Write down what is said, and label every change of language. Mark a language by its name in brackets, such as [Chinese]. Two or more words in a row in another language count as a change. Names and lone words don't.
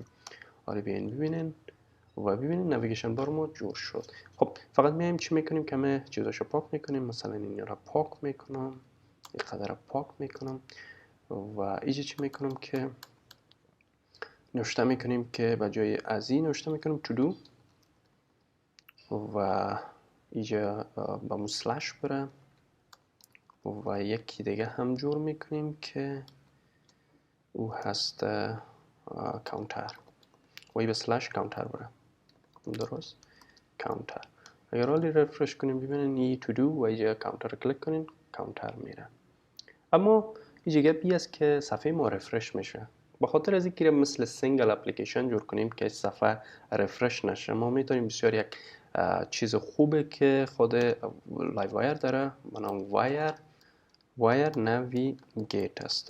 [Persian] حالا بیاین ببینین و ببینین نویگیشن بار ما جور شد. خب فقط میایم چی میکنیم که همه چیزاشو پاک میکنیم. مثلا این را پاک میکنم، این قدر پاک میکنم و اینجا چی میکنم که نوشته میکنیم که به جای از این نوشته میکنیم to do و اینجا با مو سلش بره و یکی دیگه هم جور میکنیم که او هست کانتر و به سلش کانتر بره. درست کانتر. اگر حالی رفرش کنیم ببینین این to do و اینجا کانتر کلیک کنین کانتر میره. اما اینجا گپی است که صفحه ما رفرش میشه به خاطر از اینکه مثل [English] single application [Persian] جور کنیم که صفحه رفرش نشه، ما میتونیم بسیار یک چیز خوبه که خود لایو وایر داره به نام وایر نویگیت است.